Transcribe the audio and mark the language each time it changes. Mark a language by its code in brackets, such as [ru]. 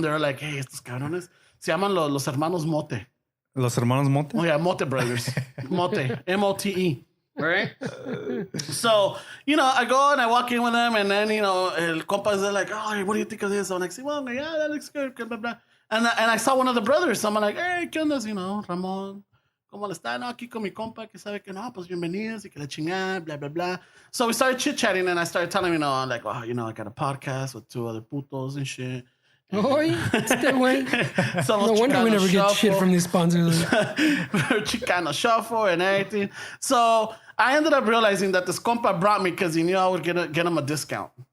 [en] They're like, hey, [es] estos cabrones se llaman los hermanos Mote. Los hermanos Mote? [en] Oh yeah, Mote brothers. Mote, M-O-T-E. Right? So, I go and I walk in with them, and then, [es] el compas, [en] they're like, oh, what do you think of this? I'm like, well, yeah, that looks good, blah, blah. And I saw one of the brothers, so I'm like, hey, [es] ¿qué onda? Ramón, ¿cómo le está? No, aquí con mi compa, que sabe que no, pues bienvenidos, y que la chingada, blah, blah, blah. [en] So we started chit-chatting, and I started telling him, I'm like, I got a podcast with two other putos and shit. Oh, stay away. No wonder we never get shit from these sponsors. Chicano shuffle and everything. So I ended up realizing that this compa brought me because he knew I would get him a discount.